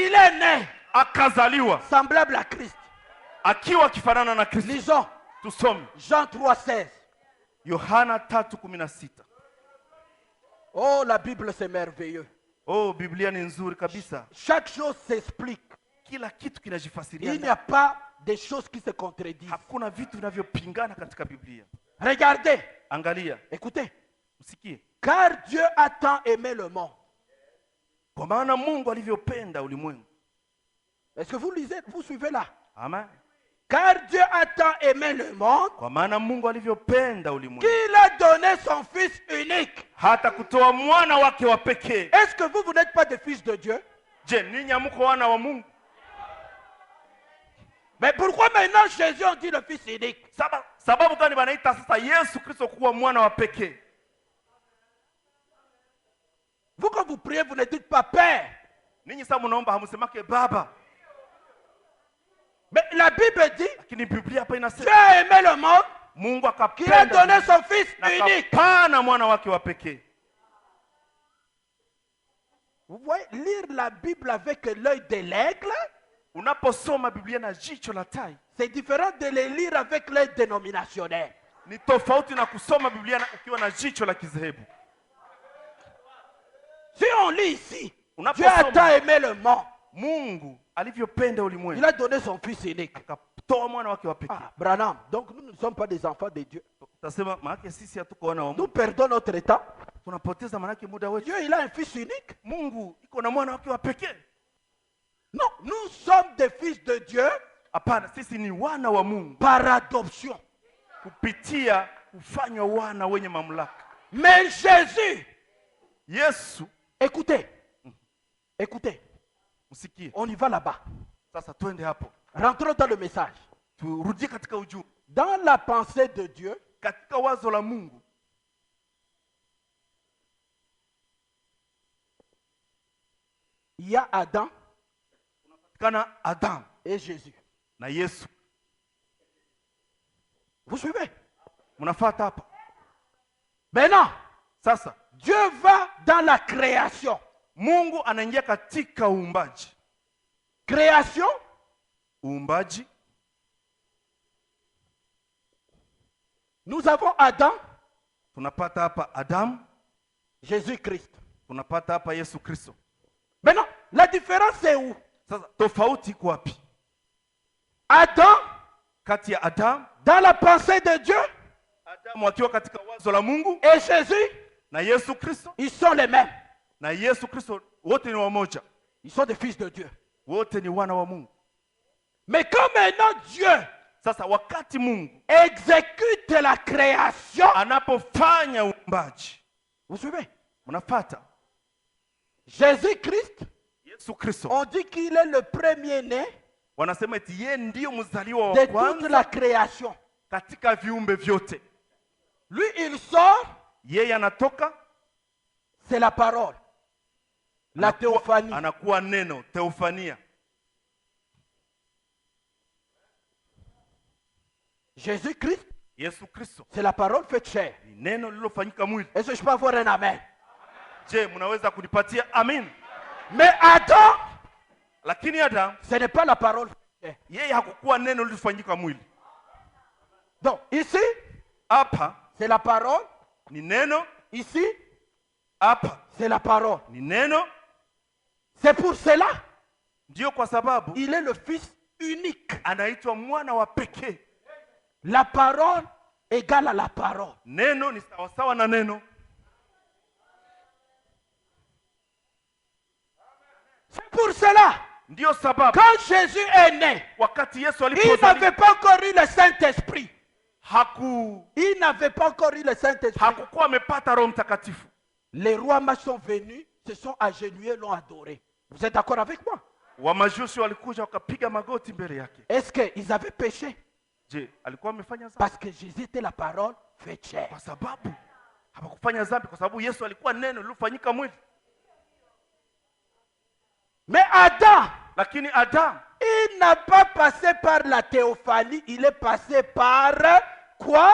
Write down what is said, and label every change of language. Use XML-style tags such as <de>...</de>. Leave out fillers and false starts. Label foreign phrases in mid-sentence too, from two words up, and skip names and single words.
<fr>il est né</fr> <sw>akazaliwa</sw> <fr>semblable à Christ.</fr> <sw>akiwa akifanana na Kristo.</sw> <fr>Lisons</fr> <sw>Tusome</sw> <fr>Jean 3,16.</fr> <sw>Yohana 3:16.</sw> <fr>Oh, la Bible, c'est merveilleux.</fr> <sw>Oh, Biblia ni nzuri kabisa.</sw> <fr>Chaque chose s'explique.</fr> <sw>Kila kitu</sw> <fr>Il n'y</fr> <sw>kinajifasiria.</sw> <fr>a pas des choses qui se contredisent.</fr> <sw>Hakuna vitu vinavyopingana katika Biblia.</sw> <fr>Regardez,</fr> <sw>Angalia,</sw> <fr>écoutez.</fr> <sw>usikie.</sw> <fr>Car Dieu a tant aimé le monde.</fr> <sw>Kwa maana Mungu alivyopenda ulimwengu.</sw> <fr>Est-ce que vous lisez, vous suivez là? Amen. Car Dieu a tant aimé le monde</fr> <sw>Kwa maana Mungu alivyopenda ulimwengu</sw> <fr>qu'il a donné son Fils unique.</fr> <sw>hata kutoa mwana wake wa pekee.</sw> <fr>Est-ce que vous n'êtes pas des fils de Dieu?</fr> <sw>Je, ninyi hamko wana wa Mungu?</sw> <fr>Mais pourquoi maintenant Jésus on dit le Fils unique?</fr> <sw>Sababu gani wanaita sasa Yesu Kristo kuwa mwana wa pekee?</sw> <fr>Vous quand vous priez, vous ne dites pas Père.</fr> <sw>Ninyi sasa mnaomba hamsemake Baba.</sw> <fr>Mais la Bible dit,</fr> <sw>Lakini Biblia hapa</sw> <fr>Dieu</fr> <sw>inasema</sw> <fr>a aimé le monde</fr> <sw>Mungu</sw> <fr>qu'il a donné</fr> <sw>akapenda</sw> <fr>son Fils</fr> <sw>na</sw> <fr>unique.</fr> <sw>akapana mwana wake wa pekee.</sw> <fr>Vous voyez, lire la Bible avec l'œil de l'aigle,</fr> <sw>Unaposoma Biblia na jicho la tai</sw> <fr>c'est différent de les lire avec l'œil dénominationnel.</fr> <sw>ni tofauti na kusoma Biblia ukiwa na jicho la kizehebu.</sw> <fr>Si on lit ici,</fr> <sw>Unaposoma-</sw> <fr>Dieu a tant aimé le monde,</fr> <sw>Mungu alivyopenda</sw> <fr>il</fr> <sw>ulimwengu</sw> <fr>a donné son Fils unique.</fr> <sw>akatoa mwana wake wa pekee.</sw> <fr>Ah, Branham, donc nous ne sommes pas des enfants de Dieu.</fr> <sw>Tasema maana sisi hatuko wana wa</sw> <fr>Nous</fr> <sw>Mungu.</sw> <fr>perdons notre temps.</fr> <sw>Tunapoteza maana muda wetu.</sw> <fr>Dieu, il a un Fils unique.</fr> <sw>Mungu iko na mwana wake wa pekee.</sw> <fr>Non, nous sommes des fils de Dieu</fr> <sw>Hapana, sisi ni wana wa Mungu</sw> <fr>par adoption.</fr> <sw>kupitia kufanywa wana wenye mamlaka.</sw> <fr>Mais Jésus,</fr> <sw>Yesu,</sw> <fr>écoutez, écoutez,</fr> <sw>msikie.</sw> <fr>on y va là-bas.</fr> <sw>Sasa twende hapo.</sw> <fr>Rentrons dans le message.</fr> <sw>Turudie katika ujumbe.</sw> <fr>Dans la pensée de Dieu,</fr> <sw>Katika wazo la Mungu</sw> <fr>il y a Adam</fr> <sw>kana Adam</sw> <fr>et Jésus.</fr> <sw>na Yesu.</sw> <fr>Vous suivez?</fr> <sw>Mnafuata hapa.</sw> <fr>Maintenant,</fr> <sw>Sasa</sw> <fr>Dieu va dans la création.</fr> <sw>Mungu anaingia katika uumbaji.</sw> <fr>Création,</fr> <sw>Uumbaji,</sw> <fr>nous avons Adam,</fr> <sw>tunapata hapa Adam,</sw> <fr>Jésus-Christ.</fr> <sw>tunapata hapa Yesu Kristo.</sw> <fr>Maintenant, la différence c'est où?</fr> <sw>Sasa tofauti iko wapi?</sw> <fr>Adam,</fr> <sw>Kati ya Adam,</sw> <fr>dans la pensée de Dieu,</fr> <sw>Adamu akiwa katika wazo la Mungu</sw> <fr>et Jésus,</fr> <sw>na Yesu Kristo,</sw> <fr>ils sont les mêmes.</fr> <sw>na Yesu Kristo wote ni wamoja.</sw> <fr>Ils sont des fils de Dieu.</fr> <sw>Wote ni wana wa Mungu.</sw> <fr>Mais quand maintenant Dieu</fr> <sw>Sasa wakati Mungu</sw> <fr>exécute la création,</fr> <sw>anapofanya uumbaji,</sw> <fr>vous suivez?</fr> <sw>mnafuata</sw> <fr>Jésus-Christ,</fr> <sw>Yesu Kristo,</sw> <fr>on dit qu'il est le premier-né</fr> <sw>wanasema eti yeye ndiyo mzaliwa</sw> <fr>de</fr> <sw>wa</sw> <fr>toute</fr> <sw>kwanza</sw> <fr>la création.</fr> <sw>katika viumbe vyote.</sw> <fr>Lui, il sort,</fr> <sw>Yeye anatoka,</sw> <fr>c'est la parole, la théophanie.</fr> <sw>anakuwa neno, theofania.</sw> <fr>Jésus-Christ,</fr> <sw>Yesu Kristo</sw> <fr>c'est la parole faite chair.</fr> <sw>ni neno lililofanyika mwili.</sw> <fr>Est-ce que je peux avoir un amen?</fr> <sw>Je, mnaweza kunipatia amin?</sw> <fr>Mais Adam,</fr> <sw>Lakini Adam</sw> <fr>ce n'est pas la parole faite chair.</fr> <sw>yeye hakukuwa neno lililofanyika mwili.</sw> <fr>Donc, ici,</fr> <sw>Hapa</sw> <fr>c'est la parole.</fr> <sw>ni neno,</sw> <fr>Ici,</fr> <sw>hapa</sw> <fr>c'est la parole.</fr> <sw>ni neno.</sw> <fr>C'est pour cela</fr> <sw>Ndio kwa sababu</sw> <fr>il est le Fils unique.</fr> <sw>anaitwa mwana wa pekee.</sw> <fr>La parole égale à la parole.</fr> <sw>Neno ni sawasawa na neno.</sw> <fr>C'est pour cela,</fr> <sw>Ndio sababu</sw> <fr>quand Jésus est né,</fr> <sw>wakati Yesu</sw> <fr>il</fr> <sw>alipozaliwa</sw> <fr>n'avait pas encore eu le Saint-Esprit.</fr> <sw>haku</sw> <fr>Il n'avait pas encore eu le Saint-Esprit.</fr> <sw>hakukuwa amepata Roho Mtakatifu.</sw> <fr>Les rois mages sont venus, se sont agenouillés, l'ont adoré. Vous êtes d'accord avec moi?</fr> <sw>Wamajusi walikuja wakapiga magoti mbele yake.</sw> <fr>Est-ce qu'ils avaient péché?</fr> <sw>Je, alikuwa amefanya dhambi?</sw> <fr>Parce que Jésus était la parole faite chair.</fr> <sw>Kwa sababu hawakufanya dhambi, kwa sababu Yesu alikuwa neno lilofanyika mwili.</sw> <fr>Mais Adam,</fr> <sw>Lakini Adam</sw> <fr>il n'a pas passé par la théophanie, il est passé par quoi?</fr>